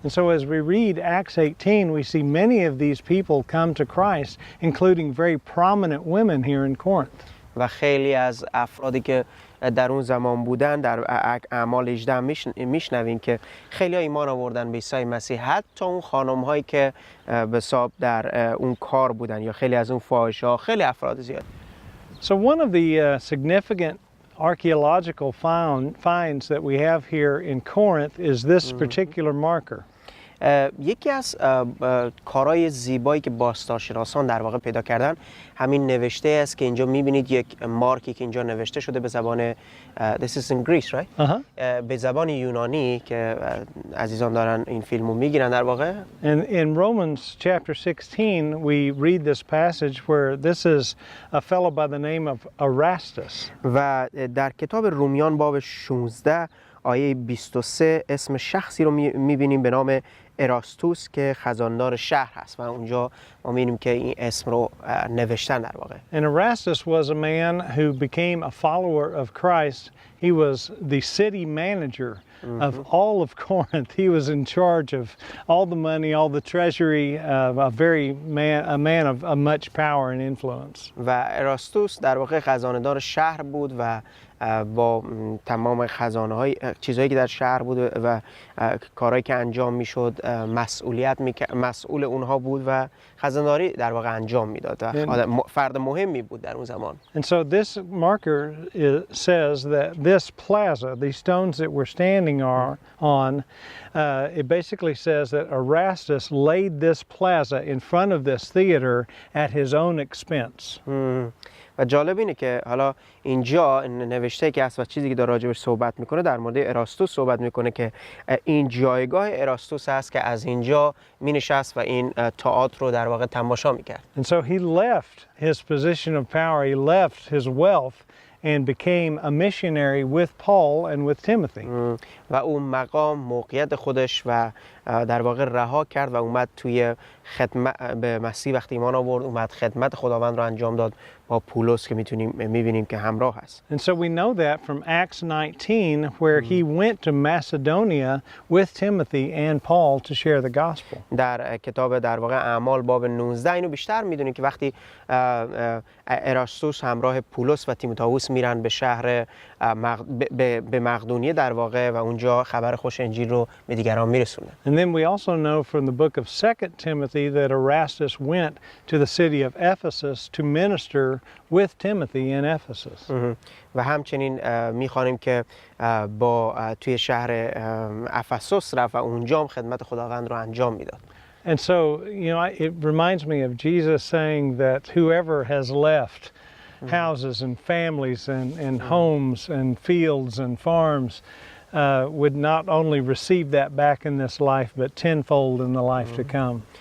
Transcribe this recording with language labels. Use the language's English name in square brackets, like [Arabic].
[English] And so as we read Acts 18, we see many of these people come to Christ, including very prominent women here in Corinth. [Persian] و خیلی از افرادی که در اون زمان بودن در اعمال 18 میشنویم که خیلی ها ایمان آوردن به عیسی مسیح، حتی اون خانم هایی که به حساب در اون کار بودن یا خیلی از اون فاحشه ها، خیلی افراد زیاد. [English] So one of the significant archaeological finds that we have here in Corinth is this particular marker. [Persian] یکی از کارهای زیبایی که باستانشناسان در واقع پیدا کردن همین نوشته است که اینجا میبینید، یک مارکی که اینجا نوشته شده به زبان [English] This is in Greece, right? [Persian] به زبان یونانی که عزیزان دارن این فیلمو میگیرن در واقع. [English] And in Romans chapter 16 we read this passage where this is a fellow by the name of Erastus. [Persian] و در کتاب رومیان باب 16 آیه 23 اسم شخصی رو میبینیم به نام اراستوس که خزاندار شهر هست و اونجا ما میبینیم که این اسم رو نوشتن در واقع. [English] And Erastus was a man who became a follower of Christ. He was the city manager of all of Corinth. He was in charge of all the money, all the treasury, a man of much power and influence. [Persian] و اراستوس در واقع خزانه‌دار شهر بود و با تمام خزانه‌های چیزهایی که در شهر بود و کارهایی که انجام میشد مسئول اونها بود و خزانه‌داری در واقع انجام میداد و فرد مهمی بود در اون زمان. [English] And so this marker says that this plaza, these stones that we're standing on, it basically says that Erastus laid this plaza in front of this theater at his own expense. [Persian] و جالب اینه که حالا اینجا نوشته که هست و چیزی که در راجبش صحبت میکنه در مورد اراستوس صحبت میکنه که این جایگاه اراستوس هست که از اینجا مینشست و این تئاتر رو در واقع تماشا میکرد. [English] And so he left his position of power, he left his wealth and became a missionary with Paul and with Timothy. [Persian] و اون مقام موقعیت خودش و در واقع رها کرد و اومد توی خدمت به مسیح وقتی ایمان آورد، اومد خدمت خداوند رو انجام داد با پولس که میبینیم که همراه هست. [English] And so we know that from Acts 19 where he went to Macedonia with Timothy and Paul to share the gospel. [Persian] در کتاب در واقع اعمال باب 19 اینو بیشتر میدونیم که وقتی اراستوس همراه پولس و تیموتائوس میرن به شهر به مقدونیه در واقع و اونجا خبر خوش انجیل رو به دیگران میرسونن. [English] And then we also know from the book of 2 Timothy that Erastus went to the city of Ephesus to minister with Timothy in Ephesus. [Persian] و همچنین میخوانیم که با توی شهر افسوس رفت و اونجا هم خدمت خداوند رو انجام میداد. [English] And so, it reminds me of Jesus saying that whoever has left houses and families and homes and fields and farms would not only receive that back in this life, but tenfold in the life to come.